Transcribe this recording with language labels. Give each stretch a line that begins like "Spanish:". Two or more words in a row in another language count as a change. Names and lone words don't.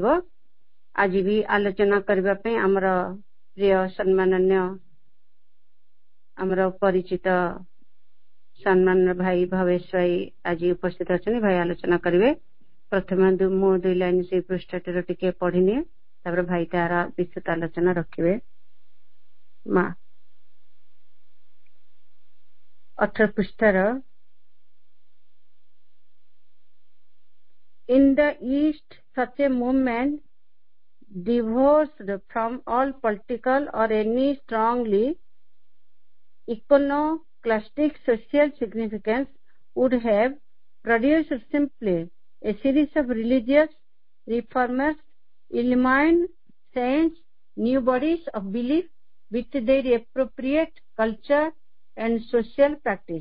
Odia: ଆଜି ବି ଆଲୋଚନା କରିବା ପାଇଁ ଆମର ପ୍ରିୟ ସମ୍ମାନନୀୟ ଆମର ପରିଚିତ ସମ୍ମାନ ଭାଇ ଭବେଶ ଭାଇ ଆଜି ଉପସ୍ଥିତ ଅଛନ୍ତି। ଭାଇ ଆଲୋଚନା କରିବେ। ପ୍ରଥମେ ମୁଁ 2 ଲାଇନ ସେଇ ପୃଷ୍ଠାଟିର ଟିକେ ପଢିନିଏ, ତାପରେ ଭାଇ ତାର ବିସ୍ତୃତ ଆଲୋଚନା ରଖିବେ। ମା 18 ପୃଷ୍ଠାର
English: In the East, such a movement, divorced from all political or any strongly iconoclastic social significance, would have produced simply a series of religious reformers, illumined saints, new bodies of belief with their appropriate culture and social practice.